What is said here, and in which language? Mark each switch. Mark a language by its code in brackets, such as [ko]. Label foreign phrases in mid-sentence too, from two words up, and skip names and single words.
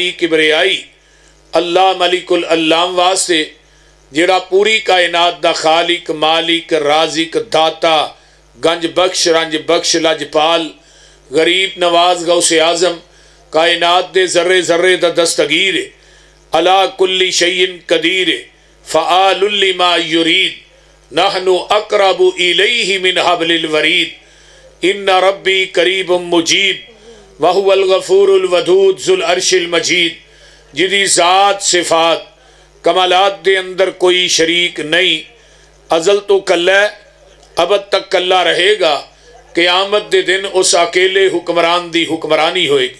[pa] ਕਿਬਰਿਆਈ [ar] الله ملك العلام [pa] ਵਾਸਤੇ, ਜਿਹੜਾ ਪੂਰੀ ਕਾਇਨਾਤ ਦਾ ਖ਼ਾਲਿਕ, ਮਾਲਿਕ, ਰਾਜ਼ਿਕ, ਦਾਤਾ, ਗੰਜ ਬਖ਼ਸ਼, ਰੰਜ ਬਖ਼ਸ਼, ਲਜਪਾਲ, ਗ਼ਰੀਬ ਨਵਾਜ਼, ਗ਼ੌਸੇ ਆਜ਼ਮ, ਕਾਇਨਾਤ ਦੇ ਜ਼ੱਰੇ ਜ਼ੱਰੇ ਦਾ ਦਸਤਗੀਰ, [ar] على كل شيء قدير، فعال لما يريد، نحن أقرب إليه من حبل الوريد، إن ربي قريب مجيب وهو الغفور الودود ذو العرش المجيد. [pa] ਜਿਹਦੀ ਜ਼ਾਤ ਸਿਫ਼ਾਤ ਕਮਾਲਾਤ ਦੇ ਅੰਦਰ ਕੋਈ ਸ਼ਰੀਕ ਨਹੀਂ, ਅਜ਼ਲ ਤੋਂ ਕੱਲਾ ਅਬਦ ਤੱਕ ਕੱਲਾ ਰਹੇਗਾ। ਕ਼ਿਆਮਤ ਦੇ ਦਿਨ ਉਸ ਅਕੇਲੇ ਹੁਕਮਰਾਨ ਦੀ ਹੁਕਮਰਾਨੀ ਹੋਏਗੀ।